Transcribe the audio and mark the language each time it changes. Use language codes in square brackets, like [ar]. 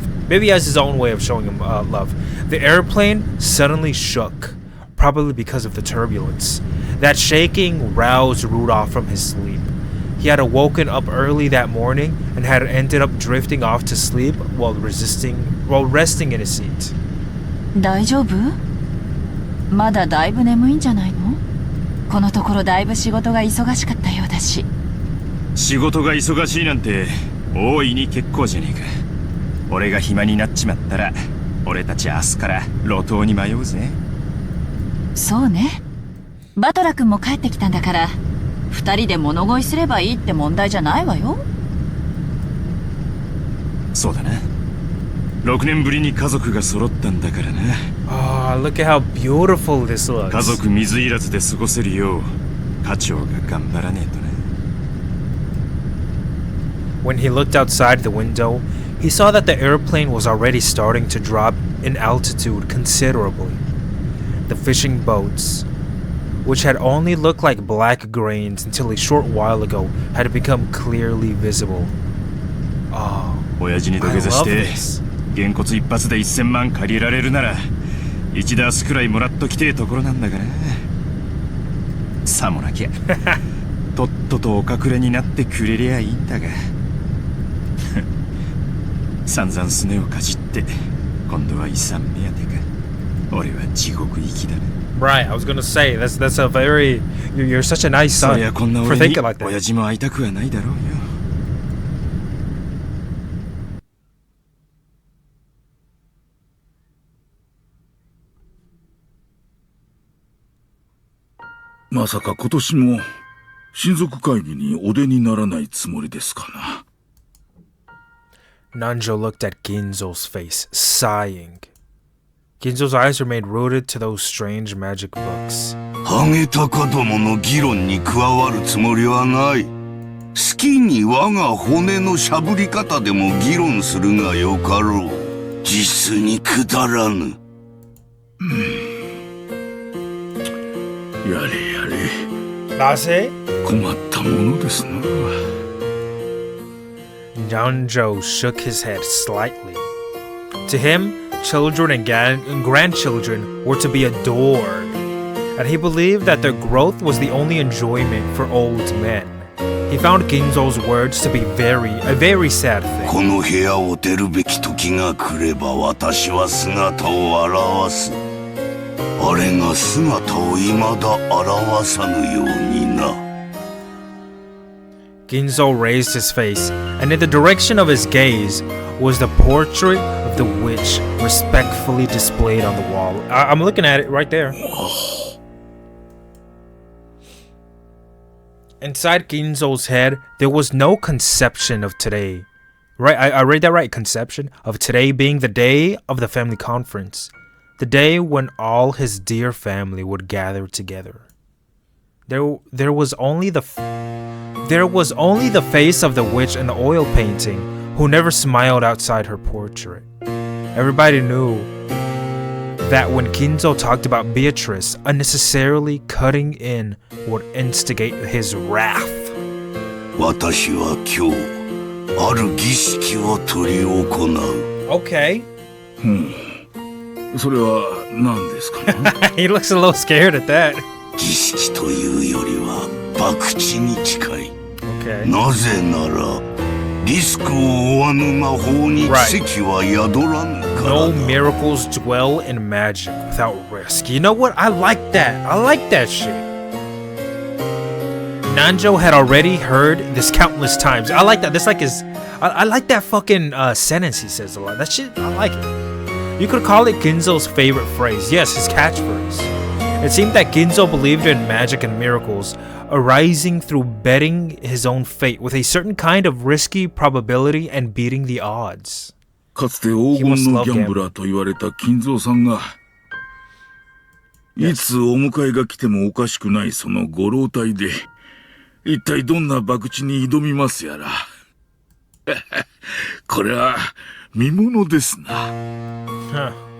[en] Maybe he has his own way of showing him love. The airplane suddenly shook, probably because of the turbulence. That shaking roused Rudolph from his sleep. He had awoken up early that morning and had ended up drifting off to sleep while resting in his seat. [ja] 大丈夫？まだだいぶ眠いんじゃないの？このところだいぶ仕事が忙しかったようだし。仕事が忙しいなんて大いに結構じゃねえか。俺が暇になっちまったら俺たち明日から路頭に迷うぜ。そうね。バトラ君も帰ってきたんだから二人で物乞いすればいいって問題じゃないわよ。そうだな。 6年ぶりに家族が揃ったんだからな。 [en] Oh, look at how beautiful this looks. [ja] 家族水入らずで過ごせるよう課長が頑張らねえとな。 [en] When he looked outside the window, he saw that the airplane was already starting to drop in altitude considerably. The fishing boats, which had only looked like black grains until a short while ago, had become clearly visible. Oh, [ja] 親父に土下座して。げんこつ一発で1000万借りられるなら1ダースくらいもらっときてえところなんだからさもなきゃとっととお隠れになってくれりゃいいんだが散々すねをかじって今度は遺産目当てか。俺は地獄行きだな。 [en] Right, I was gonna say that's a very you're such a nice son for thinking like that. [ja] 親父も会いたくはないだろうよ。まさか今年も親族会議にお出にならないつもりですかな。 [en] Nanjo looked at Ginzo's face, sighing. Ginzo's eyes remained rooted to those strange magic books. [ja] ハゲタカどもの議論に加わるつもりはない。好きに我が骨のしゃぶり方でも議論するがよかろう。実にくだらぬ。やれやれ。なぜ？困ったものですな。 [en] Nanjo shook his head slightly. To him, children and grandchildren were to be adored, and he believed that their growth was the only enjoyment for old men. He found Ginzo's words to be a very sad thing. [ja] この部屋を出るべき時が来れば私は姿を現す。あれが姿を未だ現さぬようにな。 [en] Ginzo raised his face, and in the direction of his gaze was the portrait of the witch respectfully displayed on the wall. I'm looking at it right there. Inside Ginzo's head, there was no conception of today. Right, I read that right, conception of today being the day of the family conference. The day when all his dear family would gather together. There was only the face of the witch in the oil painting, who never smiled outside her portrait. Everybody knew that when Ginzo talked about Beatrice unnecessarily cutting in would instigate his wrath. [ja] 私は今日ある儀式を執り行う。 [en] Okay. [ja] それは何ですかな？ [en] He looks a little scared at that. [ja] 儀式というよりは博打に近い。 [en] Okay. [ja] なぜならリスクを負わぬ魔法に奇跡は宿らぬからだ。 [en] No miracles dwell in magic without risk. You know what? I like that. I like that shit. Nanjo had already heard this countless times. I like that. That's like his. I like that fucking sentence he says a lot. That shit, I like it. You could call it Ginzo's favorite phrase. Yes, his catchphrase. It seemed that Ginzo believed in magic and miracles, arising through betting his own fate with a certain kind of risky probability and beating the odds. [ja] かつて黄金のギャンブラーと言われた金蔵さんが、いつお迎えが来てもおかしくないそのご老体で、一体どんな博打に挑みますやら。これは見ものですな。